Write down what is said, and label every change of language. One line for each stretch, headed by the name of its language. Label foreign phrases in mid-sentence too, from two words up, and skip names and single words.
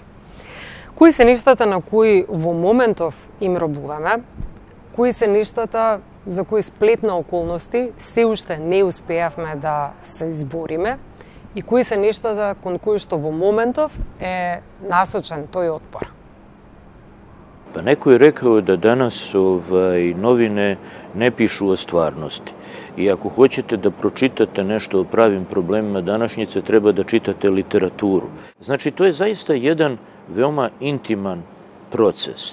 Macedonian: Кои се нештата на кои во моментов им робуваме, кои се нештата за кои сплет на околности се уште не успеавме да се избориме и кои се нештата кон кои што во моментов е насочен тој отпор.
Serbian: Pa neko je rekao da danas novine ne pišu o stvarnosti. I ako hoćete da pročitate nešto o pravim problemima današnjice, treba da čitate literaturu. Znači, to je zaista jedan veoma intiman proces.